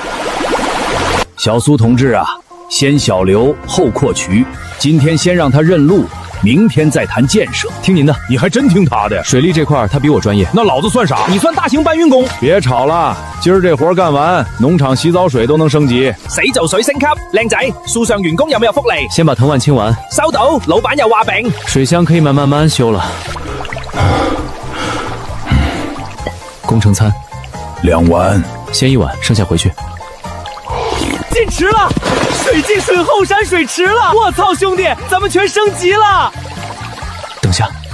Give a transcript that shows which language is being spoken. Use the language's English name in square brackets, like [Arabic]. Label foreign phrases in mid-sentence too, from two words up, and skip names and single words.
[Chinese] 小蘇同志啊，先小流後擴渠，今天先讓他認路，明天再談建設。聽您的。你還真聽他的。水利這塊他比我專業，那老子算啥？你算大型搬運工。別吵了，今兒這活幹完，農場洗澡水都能升級。洗澡水升級，靚仔，樹上員工有沒有福利？先把藤蔓清完。收到，老闆又話餅。水箱可以慢慢修了。工程餐。 2碗，先1碗，剩下回去。進池了，水進水後山水池了！我操，兄弟，咱們全升級了！等下，